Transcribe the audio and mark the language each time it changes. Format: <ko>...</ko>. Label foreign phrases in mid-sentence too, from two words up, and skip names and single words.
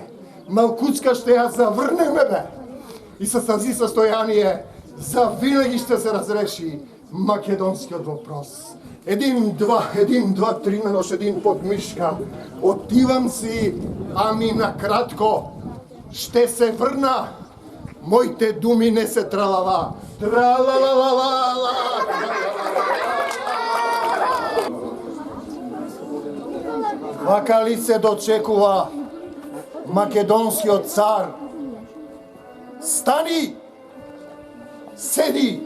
<bg>Малкуцка ще я завърнеме, бе! И с тази състояние завинаги ще се разреши македонският въпрос. Един, два, 3 на нощ, един под мишка. Отивам си, ами накратко ще се върна. Моите думи не се тралала. Тралалалала.</bg> <mk>Вака ли се дочекува македонскиот цар. Стани! Седи!</mk>